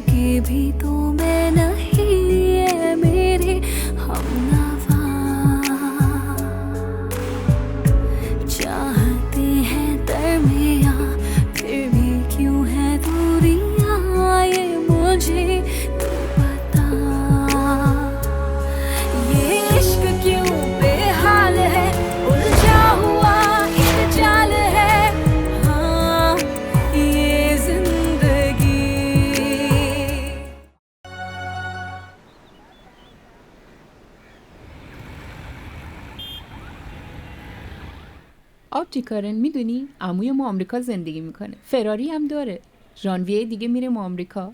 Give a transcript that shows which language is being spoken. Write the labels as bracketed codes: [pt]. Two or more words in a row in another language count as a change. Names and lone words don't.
[hi] भी तो मैं नहीं, ये मेरे हमनवा चाहते हैं दरमियां, फिर भी क्यों है दूरियां, ये मुझे तो पता। ये इश्क क्यों बेहाल है, उलझा हुआ एक जाल है, हाँ ये जिंदगी। [fa] آبجی کارن میدونی عموی ما آمریکا زندگی میکنه، فراری هم داره، ژانویه دیگه میره ما آمریکا.